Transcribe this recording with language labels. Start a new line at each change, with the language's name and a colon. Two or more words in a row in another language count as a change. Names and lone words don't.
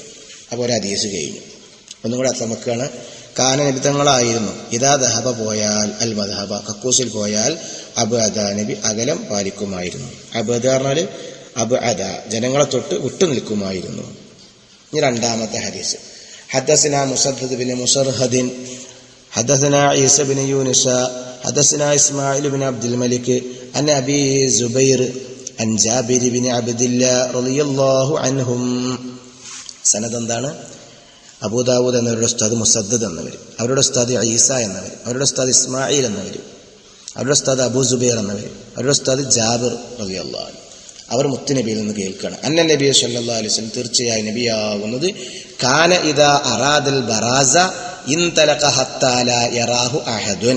Malayalam: അപ്പോൾ ഒരു ഹദീസ് കഴിഞ്ഞു. ഒന്നും കൂടെ അത്തമക്കാണ്. കാന നബി തങ്ങളായിരുന്നു,
Arabic: إذا ذهب
Malayalam: പോയാൽ,
Arabic: المذهب
Malayalam: കക്കൂസിൽ പോയാൽ, അബ്അദ നബി അകലം പാലിക്കുമായിരുന്നു. അബ്അദ പറഞ്ഞാൽ അബ്അദ ജനങ്ങളെ തൊട്ട് വിട്ടു നിൽക്കുമായിരുന്നു. ഇനി രണ്ടാമത്തെ ഹദീസ്.
Arabic: حدثنا مسدد بن مسرهد حدثنا عيسى بن يونس حدثنا إسماعيل بن عبد الملك عن أبي زبير عن جابر بن عبد الله رضي الله عنهم.
Malayalam: സനദ് എന്താണ്? അബൂദാവൂദ് എന്നവരുടെ ഉസ്താദ് മുസദ്ദദ് എന്നവർ, അവരുടെ ഉസ്താദ് ഈസ എന്നവർ, അവരുടെ ഉസ്താദ് ഇസ്മായിൽ എന്നവർ, അവരുടെ ഉസ്താദ് അബൂ സുബൈർ എന്നവർ, അവരുടെ ഉസ്താദ് ജാബിർ
Arabic: رضي الله عنه.
Malayalam: അവർ മുത്തുനബിയിൽ നിന്ന് കേൾക്കണം.
Arabic: أن النبي صلى الله عليه وسلم,
Malayalam: തീർച്ചയായും നബിയാകുന്നത്,
Arabic: كان إذا أراد البراز انطلق حتى لا يراه أحد.